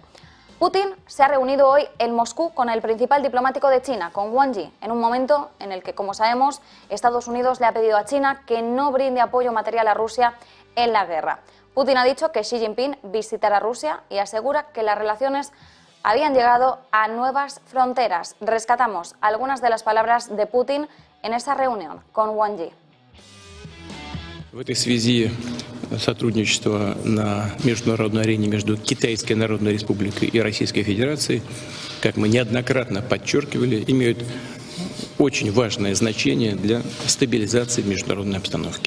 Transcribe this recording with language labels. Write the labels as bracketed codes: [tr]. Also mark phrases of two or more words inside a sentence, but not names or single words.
[es] Putin se ha reunido hoy en Moscú con el principal diplomático de China, con Wang Yi, en un momento en el que, como sabemos, Estados Unidos le ha pedido a China que no brinde apoyo material a Rusia en la guerra. Putin ha dicho que Xi Jinping visitará Rusia y asegura que las relaciones habían llegado a nuevas fronteras. Rescatamos algunas de las palabras de Putin en esa reunión con Wang Yi. [ru] В этой связи сотрудничество на международной арене между Китайской Народной Республикой и Российской Федерацией, как мы неоднократно подчеркивали, имеют очень важное значение для стабилизации международной обстановки.